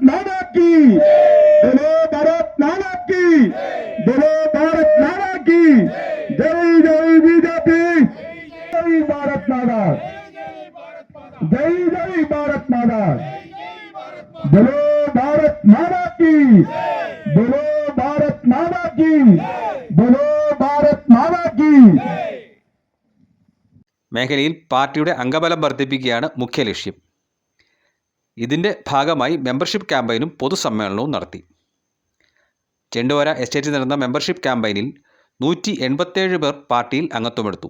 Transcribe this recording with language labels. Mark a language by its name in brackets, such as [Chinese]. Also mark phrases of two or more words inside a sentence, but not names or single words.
[Hindi] माता की, बोलो भारत माता की, बोलो भारत माता की, जय जय बीजेपी, जय भारत माता, जय जय भारत माता, बोलो भारत माता की, बोलो भारत माता की, बोलो भारत माता की. [Malayalam] മേഖലയിൽ പാർട്ടിയുടെ അംഗബലം വർദ്ധിപ്പിക്കുകയാണ് മുഖ്യ ലക്ഷ്യം. ഇതിന്റെ ഭാഗമായി മെമ്പർഷിപ്പ് ക്യാമ്പയിനും പൊതുസമ്മേളനവും നടത്തി. ചെണ്ടുവര എസ്റ്റേറ്റിൽ നടന്ന മെമ്പർഷിപ്പ് ക്യാമ്പയിനിൽ 187 പേർ പാർട്ടിയിൽ അംഗത്വമെടുത്തു.